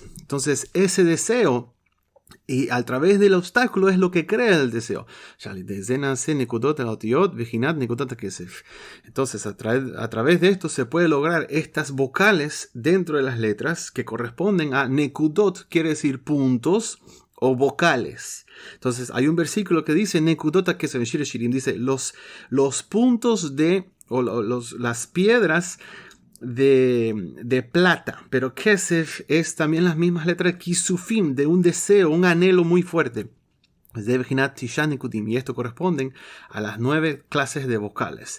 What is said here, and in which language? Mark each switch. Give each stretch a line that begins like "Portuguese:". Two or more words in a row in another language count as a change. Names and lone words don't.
Spanish: Entonces, ese deseo, y a través del obstáculo, es lo que crea el deseo. Entonces, a través de esto se puede lograr estas vocales dentro de las letras que corresponden a nekudot, quiere decir puntos o vocales. Entonces, hay un versículo que dice
Hebrew: נקודות כסף שירים,
Spanish: dice los puntos las piedras de plata, pero kesef es también las mismas letras kisufim, de un deseo, un anhelo muy fuerte. Y esto corresponden a las 9 clases de vocales.